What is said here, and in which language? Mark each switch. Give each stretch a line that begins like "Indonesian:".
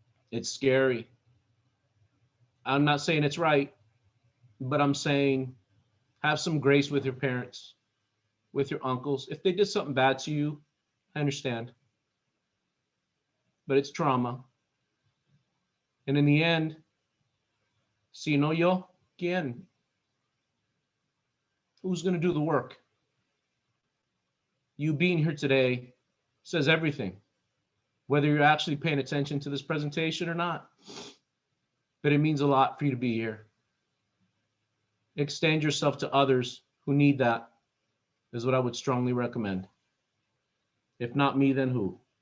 English: It's scary. I'm not saying it's right, but I'm saying have some grace with your parents, with your uncles. If they did something bad to you, I understand. But it's trauma. And in the end,
Spanish: si no yo, ¿quién?
English: Who's going to do the work? You being here today says everything, whether you're actually paying attention to this presentation or not. But it means a lot for you to be here. Extend yourself to others who need that, is what I would strongly recommend. If not me, then who?